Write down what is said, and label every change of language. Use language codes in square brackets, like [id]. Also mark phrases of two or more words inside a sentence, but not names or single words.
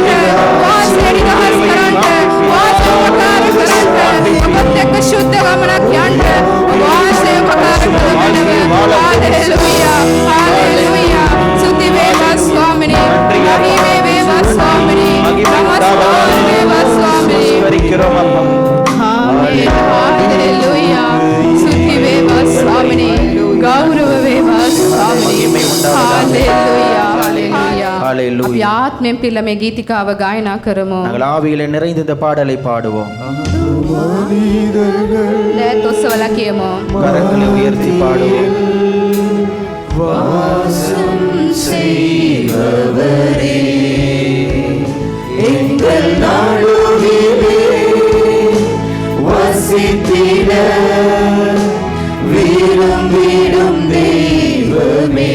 [si] වාසය නිදහස් කරන්න. වාසය උපකාර කරන්න. ඔබත් එක්ක සුද්ධ ගමනක් යන්න. වාසය උපකාර කරන්න. හාලෙලූයා. හාලෙලූයා. ස්තුති වේවා ස්වාමිනී. මහිමේ වේවා ස්වාමිනී. නමස්කාර වේවා ස්වාමිනී. [ta] ஸ்மரிக்கிறோம் அப்பா. [si] ආමේන්. හාලෙලූයා. ස්තුති වේවා ස්වාමිනී. ගෞරව වේවා ස්වාමිනී. හාලෙලූයා. හාලෙලූයා. ஹalleluya. අපි ආත්මෙන් පිළ මේ ගීතිකාව ගායනා කරමු. [ta] நாங்கள் ஆவியிலே நிறைந்த இந்த பாடலை பாடுவோம். [si] දැත් ඔස්සවලා කියමු. [ta] கரங்களை உயர்த்தி பாடுவோம். எங்கள் நடுவிலே வசித்திட விரும்பிடும் தெய்வமே,